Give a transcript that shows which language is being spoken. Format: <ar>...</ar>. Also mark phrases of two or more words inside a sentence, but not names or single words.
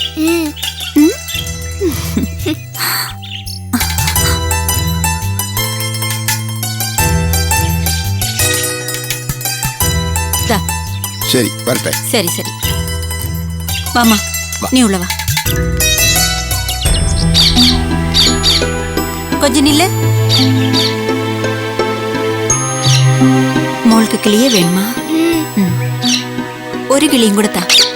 <ml>ശരി വരട്ടെ.</ml> <ta>சரி சரி வாமா, நீ உள்ள வா. கொஞ்சம் நில்லு.</ta> <ml>മോൾക്ക് കിളിയെ വേണമാ? ഒരു കിളിയും കൂടെ താ.</ml>